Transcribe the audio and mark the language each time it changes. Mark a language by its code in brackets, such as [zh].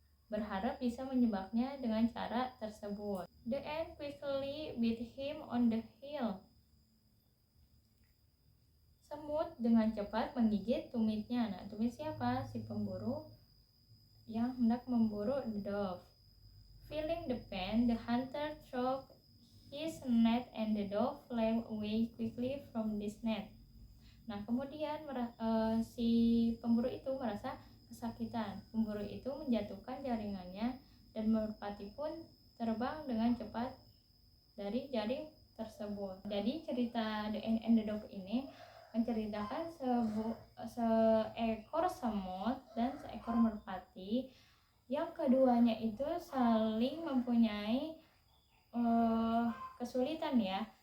[id] Berharap bisa menyebabnya dengan cara tersebut. [en] The ant quickly beat him on the heel. [id] Semut dengan cepat menggigit tumitnya. Nah, tumit siapa? Si pemburu yang hendak memburu the dove. [en] Feeling the pain, the hunter threw his net and the dove flew away quickly from this net. [id] Nah, kemudian si pemburu itu merasa kesakitan. Pemburu itu menjatuhkan jaringannya dan merpati pun terbang dengan cepat dari jaring tersebut. Jadi cerita The Ant and the Dog ini menceritakan seekor semut dan seekor merpati yang keduanya itu saling mempunyai kesulitan ya.